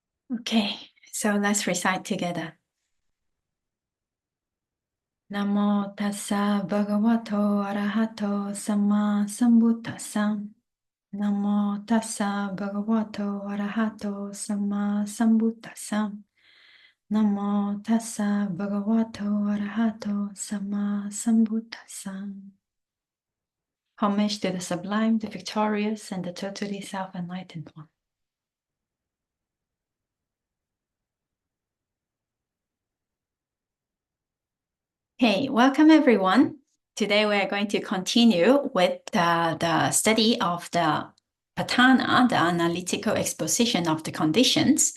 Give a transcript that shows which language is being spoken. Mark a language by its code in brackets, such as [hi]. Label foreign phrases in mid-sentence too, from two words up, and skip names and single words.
[en] Okay, so let's recite together. [pi] Namo tassa bhagavato arahato samma sambuddhassa. Namo tassa bhagavato arahato samma sambuddhassa. Namo tassa bhagavato arahato samma sambuddhassa. [en] Homage to the sublime, the victorious, and the totally self-enlightened one. Hey, welcome everyone. Today we are going to continue with the study of the Patthana, the analytical exposition of the conditions.